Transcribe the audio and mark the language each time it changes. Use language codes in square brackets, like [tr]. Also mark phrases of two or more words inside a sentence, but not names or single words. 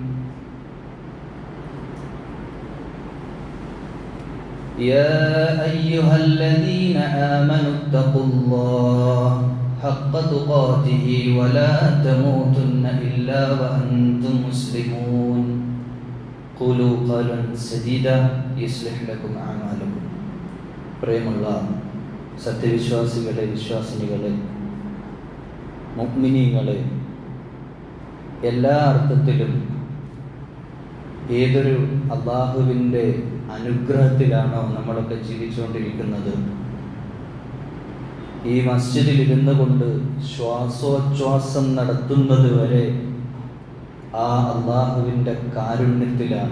[ar] يا أيها الذين آمنوا اتقوا الله حق تقاته ولا تموتن إلا وأنتم مسلمون. قولوا قولا سديدا يصلح لكم أعمالكم. [ml] പ്രിയമുള്ള സത്യവിശ്വാസികളെ, വിശ്വാസിനികളെ, മുഅ്മിനീങ്ങളെ, എല്ലാ അർത്ഥത്തിലും ഏതൊരു അല്ലാഹുവിൻ്റെ അനുഗ്രഹത്തിലാണോ നമ്മളൊക്കെ ജീവിച്ചുകൊണ്ടിരിക്കുന്നത്, ഈ മസ്ജിദിൽ ഇരുന്നു കൊണ്ട് ശ്വാസോച്ഛ്വാസം നടത്തുന്നത് വരെ ആ അല്ലാഹുവിൻ്റെ കാരുണ്യത്തിലാണ്.